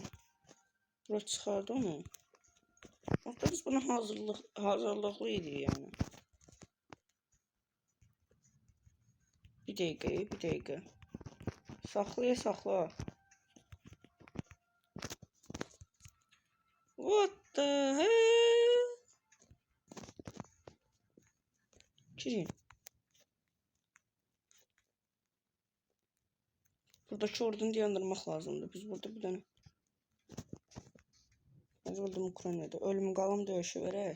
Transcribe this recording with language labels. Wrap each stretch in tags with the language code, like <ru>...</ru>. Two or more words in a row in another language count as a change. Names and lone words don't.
<az>Bura çıxardı onu. Orada biz buna hazırlıqlı idik yani. Bir dəqiqə. Saxla.</az> <en>What the hell?</en> <az>Girin. Buradaki ordunu dayandırmaq lazımdır. Biz burada bir dənə. Biz burada Ukraynada ölüm qalım döyüşü verək.</az>